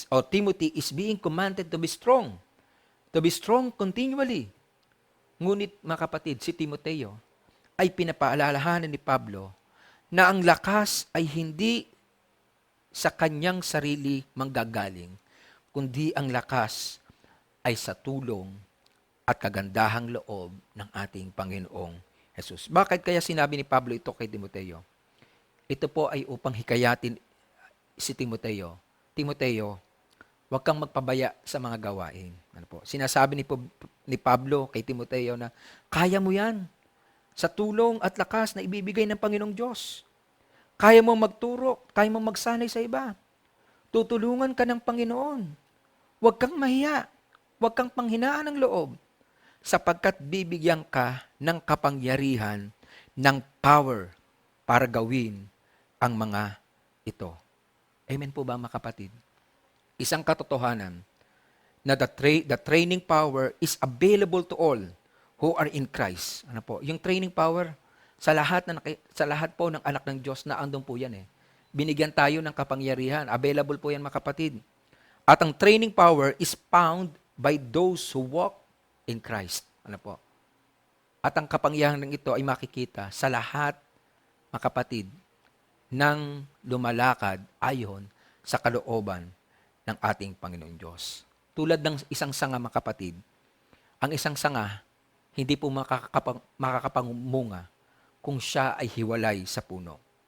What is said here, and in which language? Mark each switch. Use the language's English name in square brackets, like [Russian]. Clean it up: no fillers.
[English] Timothy is being commanded to be strong continually. [Filipino] Ngunit, mga kapatid, si Timoteo ay pinapaalalahanan ni Pablo na ang lakas ay hindi sa kanyang sarili manggagaling, kundi ang lakas ay sa tulong at kagandahang loob ng ating Panginoong Jesus. Bakit kaya sinabi ni Pablo ito kay Timoteo? Ito po ay upang hikayatin si Timoteo. Timoteo, huwag kang magpabaya sa mga gawain. Sinasabi ni Pablo kay Timoteo na kaya mo yan sa tulong at lakas na ibibigay ng Panginoong Diyos. Kaya mo magturo, kaya mo magsanay sa iba. Tutulungan ka ng Panginoon. Huwag kang mahiya, huwag kang panghinaan ng loob, sapagkat bibigyan ka ng kapangyarihan, ng power para gawin ang mga ito. Amen po ba, mga kapatid? Isang katotohanan na [English] the training power is available to all who are in Christ. [Filipino] Yung training power sa lahat po ng anak ng Diyos na andun po yan Binigyan tayo ng kapangyarihan. Available po yan, mga kapatid. At ang [English] training power is found by those who walk in Christ. [Filipino] At ang kapangyarihan ng ito ay makikita sa lahat, mga kapatid, ng lumalakad ayon sa kalooban ng ating Panginoong Diyos. Tulad ng isang sanga, mga kapatid, ang isang sanga hindi po makakapangumunga kung siya ay hiwalay sa puno.